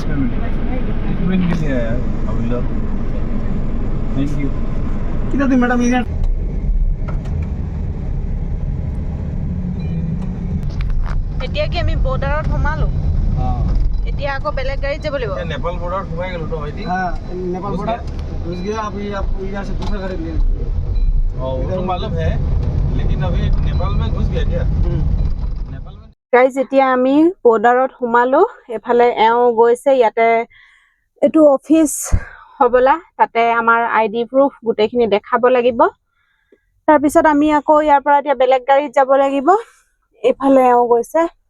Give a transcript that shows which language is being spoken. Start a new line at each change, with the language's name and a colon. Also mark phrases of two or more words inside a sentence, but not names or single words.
English: family treatment
Hindi: के लिए आया है अभी
English: thank you
Hindi: कितना दिन मैडम ये
Assamese: এতিয়া কি আমি বৰ্ডাৰত সোমালো এতিয়া আকৌ বেলেগ গাড়ীত যাব লাগিব नेपाल बॉर्डर সোমাই গলো তো ভাইটি
Hindi: हां नेपाल बॉर्डर घुस गया अभी आपको यहाँ से दूसरा गाड़ी ले वो तो मालूम है लेकिन अभी नेपाल में घुस गया क्या
Assamese: গাইজ এতিয়া আমি বৰ্ডাৰত সোমালো এফালে এওঁ গৈছে ইয়াতে এইটো অফিচ হবলা তাতে আমাৰ আইডি প্ৰুফ গোটেইখিনি দেখাব লাগিব তাৰপিছত আমি আকৌ ইয়াৰ পৰা এতিয়া বেলেগ গাড়ীত যাব লাগিব এফালে এওঁ গৈছে